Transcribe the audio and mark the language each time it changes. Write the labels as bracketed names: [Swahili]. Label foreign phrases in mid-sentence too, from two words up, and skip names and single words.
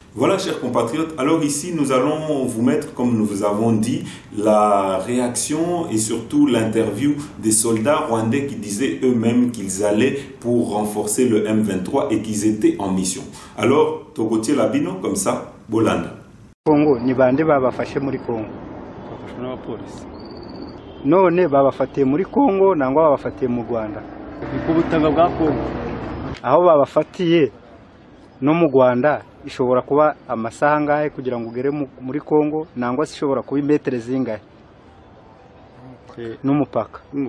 [French] Voilà, chers compatriotes. Alors ici, nous allons vous mettre, comme nous vous avons dit, la réaction et surtout l'interview des soldats rwandais qui disaient eux-mêmes qu'ils allaient pour renforcer le M23 et qu'ils étaient en mission. Alors, Togotier Labino, comme ça, Bolanda. [Kinyarwanda] Congo, ni bande babafashe muri Congo. Bafashwe n'abapolisi. None babafatiye muri Congo nangwa babafatiye mu Rwanda. Ni ku butaka bwa Congo. Aho babafatiye no mu Rwanda ishobora kuba amasaha ngahe kugira ngo ugere muri Congo nangwa ishobora kuba imetere zingahe n'umupaka.